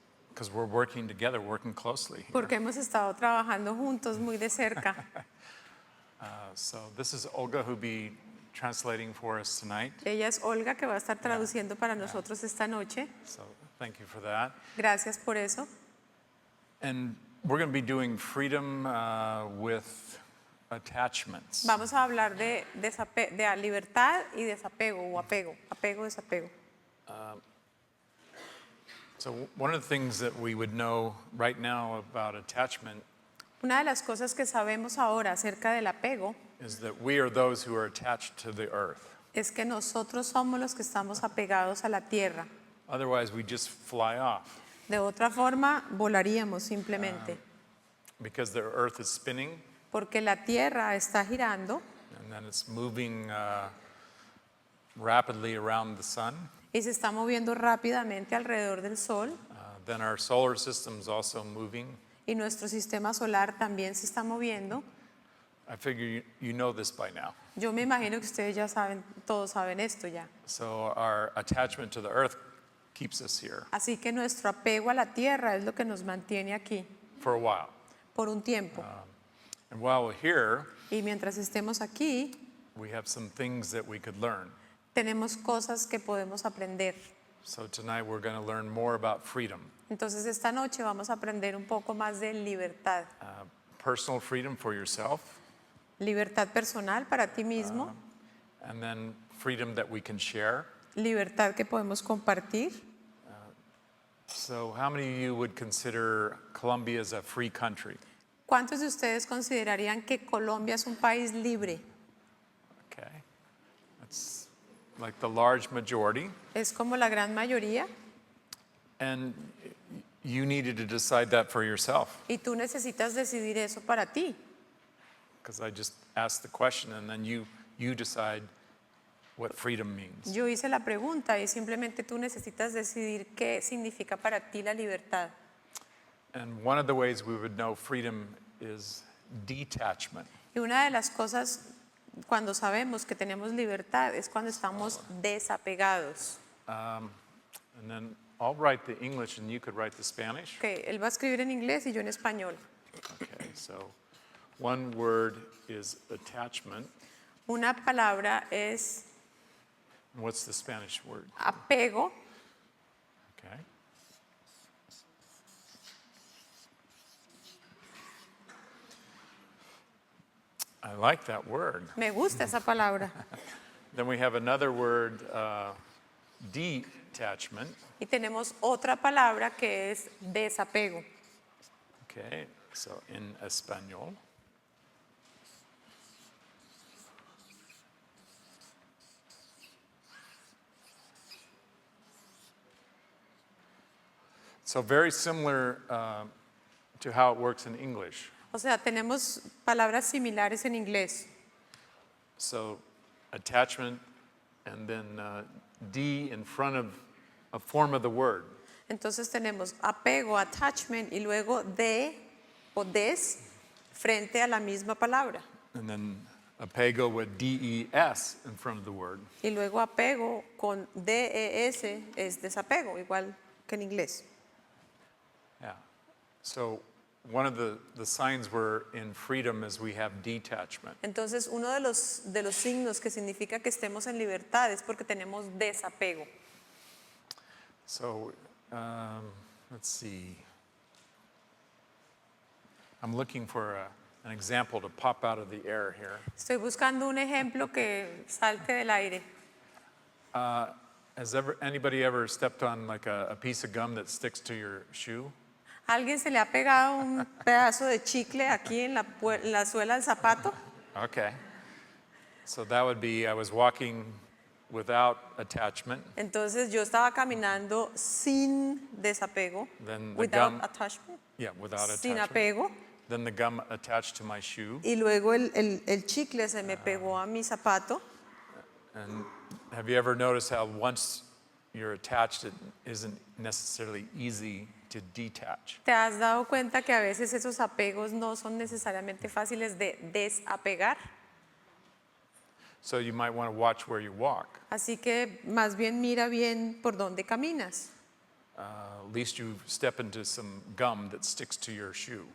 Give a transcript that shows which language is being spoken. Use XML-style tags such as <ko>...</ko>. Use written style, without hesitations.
<en>because we're working together, working closely here.</en> <es>porque hemos estado trabajando juntos muy de cerca.</es> <en>So this is Olga who'll be translating for us tonight.</en> <es>Ella es Olga que va a estar traduciendo para nosotros esta noche.</es> <en>So thank you for that.</en> <es>Gracias por eso.</es> <en>And we're going to be doing freedom with attachments.</en> <es>Vamos a hablar de libertad y desapego o apego, desapego.</es> <en>So one of the things that we would know right now about attachment</en> <es>Una de las cosas que sabemos ahora acerca del apego</es> <en>is that we are those who are attached to the earth.</en> <es>es que nosotros somos los que estamos apegados a la tierra.</es> <en>Otherwise, we just fly off</en> <es>De otra forma, volaríamos simplemente,</es> <en>because the earth is spinning</en> <es>porque la tierra está girando</es> <en>and then it's moving rapidly around the sun.</en> <es>y se está moviendo rápidamente alrededor del sol</es> <en>Then our solar system is also moving.</en> <es>y nuestro sistema solar también se está moviendo.</es> <en>I figure you know this by now.</en> <es>Yo me imagino que ustedes ya saben, todos saben esto ya.</es> <en>So our attachment to the earth keeps us here</en> <es>Así que nuestro apego a la tierra es lo que nos mantiene aquí</es> <en>for a while.</en> <es>por un tiempo.</es> <en>And while we're here,</en> <es>Y mientras estemos aquí,</es> <en>we have some things that we could learn.</en> <es>tenemos cosas que podemos aprender.</es> <en>So tonight we're going to learn more about freedom.</en> <es>Entonces esta noche vamos a aprender un poco más de libertad.</es> <en>Personal freedom for yourself,</en> <es>Libertad personal para ti mismo,</es> <en>and then freedom that we can share.</en> <es>libertad que podemos compartir.</es> <en>So how many of you would consider Colombia as a free country?</en> <es>¿Cuántos de ustedes considerarían que Colombia es un país libre?</es> <en>Okay. That's like the large majority.</en> <es>Es como la gran mayoría</es> <en>And you needed to decide that for yourself,</en> <es>y tú necesitas decidir eso para ti.</es> <en>because I just asked the question and then you decide what freedom means.</en> <es>Yo hice la pregunta y simplemente tú necesitas decidir qué significa para ti la libertad.</es> <en>And one of the ways we would know freedom is detachment.</en> <es>Y una de las cosas cuando sabemos que tenemos libertad es cuando estamos desapegados.</es> <en>And then I'll write the English and you could write the Spanish.</en> <es>Okay, él va a escribir en inglés y yo en español.</es> <en>Okay, so one word is attachment.</en> <es>Una palabra es</es> <en>And what's the Spanish word?</en> <es>apego.</es> <en>Okay. I like that word.</en> <es>Me gusta esa palabra.</es> <en>Then we have another word, detachment.</en> <es>Y tenemos otra palabra que es desapego.</es> <en>Okay, so in español. So very similar to how it works in English.</en> <es>O sea, tenemos palabras similares en inglés.</es> <en>So attachment and then D in front of a form of the word.</en> <es>Entonces tenemos apego, attachment y luego de o des frente a la misma palabra.</es> <en>And then apego with DES in front of the word.</en> <es>Y luego apego con DES es desapego, igual que en inglés.</es> <en>Yeah. So one of the signs we're in freedom is we have detachment.</en> <es>Entonces, uno de los signos que significa que estemos en libertad es porque tenemos desapego.</es> <en>So let's see. I'm looking for an example to pop out of the air here.</en> <es>Estoy buscando un ejemplo que salte del aire.</es> <en>Has anybody ever stepped on like a piece of gum that sticks to your shoe?</en> <es>¿Alguien se le ha pegado un pedazo de chicle aquí en la suela del zapato?</es> <en>Okay. So that would be, I was walking without attachment.</en> <es>Entonces yo estaba caminando sin desapego,</es> <en>Then the without gum- attachment, Yeah, without</en> <es>sin</es> <en>attachment.</en> <es>apego,</es> <en>Then the gum attached to my shoe.</en> <es>y luego el chicle se me pegó a mi zapato.</es> <en>And have you ever noticed how once you're attached, it isn't necessarily easy to detach?</en> <es>¿Te has dado cuenta que a veces esos apegos no son necesariamente fáciles de desapegar?</es> <en>So you might want to watch where you walk.</en> <es>Así que más bien mira bien por dónde caminas,</es> <en>At least you step into some gum that sticks to your shoe.</en>